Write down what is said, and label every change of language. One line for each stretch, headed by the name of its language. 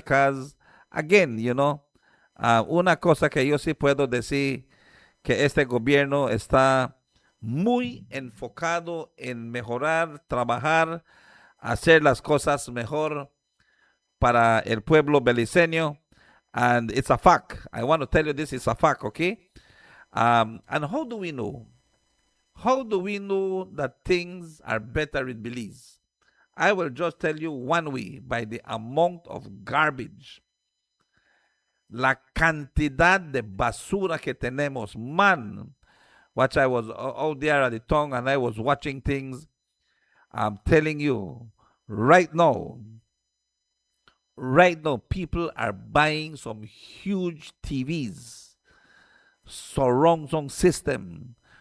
English: Because, again,
Spanish: una cosa que yo sí puedo decir, que este gobierno está muy enfocado en mejorar, trabajar, hacer las cosas mejor para el pueblo beliceño.
English: And it's a fact. I want to tell you this is a fact, okay? And how do we know? How do we know that things are better in Belize? I will just tell you one way, by the amount of garbage.
Spanish: La cantidad de basura que tenemos.
English: Man, watch, I was out there at the tongue and I was watching things. I'm telling you, right now, people are buying some huge TVs, surround sound system.